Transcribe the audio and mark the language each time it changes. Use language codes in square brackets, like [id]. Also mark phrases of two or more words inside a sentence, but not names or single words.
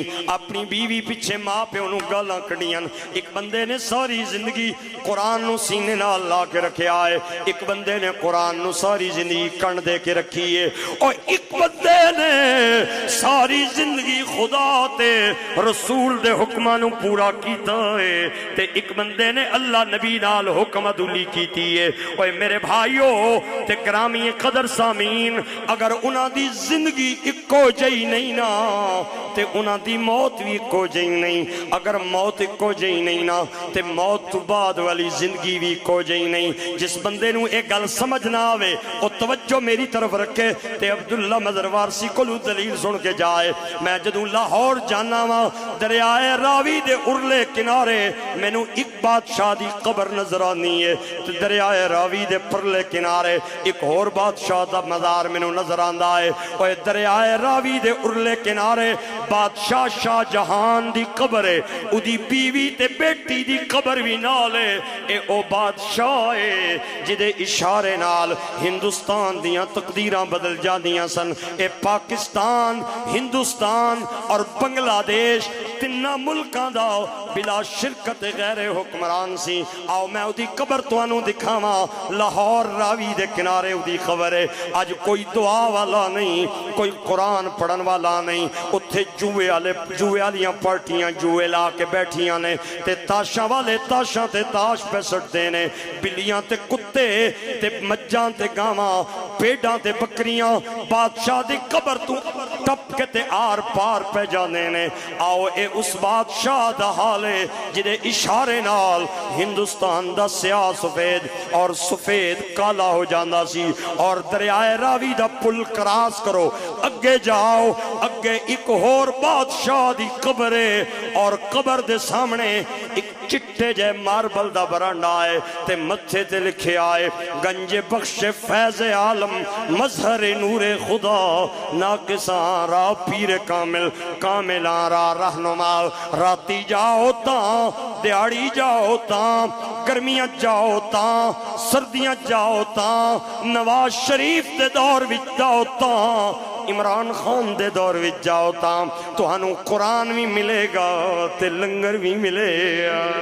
[pa] اپنی بیوی پیچھے ماں پہ انہوں گالاں کڑیاں ایک بندے نے ساری زندگی قرآن نو سینے نال لا کے رکھے آئے ایک بندے نے قرآن نو ساری زندگی کن دے کے رکھی ہے اور ایک بندے نے ساری زندگی خدا تے رسول دے حکمانو پورا کیتا ہے تے ایک بندے نے اللہ نبی نال حکم عدولی کیتی ہے اور میرے بھائیو تے گرامی قدر سامین اگر انہاں دی زندگی اکو جئی نہیں نا تے انہاں دی موت بھی اکو جئی نہیں اگر موت اکو جئی نہیں نا تے موت تو بعد والی زندگی بھی اکو جئی نہیں جس بندے نو ایک گل سمجھ نہ آوے او توجہ میری طرف رکھے تے عبداللہ مزروارسی کو دلیل سن کے جائے میں جدوں لاہور جانا وا دریائے راوی دے ارلے کنارے میں نو ایک بادشاہ دی قبر نظر آنی ہے تے دریائے راوی دے پرلے کنارے ایک اور بادشاہ دا مزار میں نو نظر آندہ ہے اور دریائے راوی دے ارلے کنارے بادشاہ شاہ جہان دی قبر ہے او دی بیوی تے بیٹی دی قبر بھی نالے اے او بادشاہ ہے جدے اشارے نال ہندوستان دیاں تقدیراں بدل جاندیاں سن اے پاکستان ہندوستان اور بنگلہ دیش تنہ ملکاں دا بلا شرکت غیر حکمران سی آؤ میں او دی قبر تو انہوں دکھاواں لاہور راوی دے کنارے او دی خبر ہے آج کوئی دعا والا نہیں کوئی قرآن پڑھن والا نہیں اتھے جوے والیاں پارٹیاں جوے لا کے بیٹھیاں نے تے تاشاں والے تاشاں تے تاش پہ سٹ دینے بلیاں تے کتے تے مجاں تے گاواں پیڑاں تے بکریاں بادشاہ دی قبر تو ٹپ کے تے آر پار پہ جانے نے آؤ اے اس بادشاہ دا حالے جدے اشارے نال ہندوستان دا سیاہ سفید اور سفید کالا ہو جاندہ سی اور دریائے راوی دا پل کراس کرو اگے جاؤ اگے ایک اور بادشاہ دی قبر ہے اور قبر دے سامنے ایک چٹے جے ماربل دا برانڈا آئے تے متھے تے لکھے آئے [fa] گنج بخش فیض عالم مظہر نور خدا ناقصان را پیر کامل کاملان را رہنما [pa] راتی جاؤ تاں دیاڑی جاؤ تاں گرمیاں جاؤ تاں سردیاں جاؤ تاں نواز شریف دے دور وچ جاؤ تاں عمران خان دے دور وچ جاؤ تاں تو ہنو قرآن بھی ملے گا تے لنگر بھی ملے گا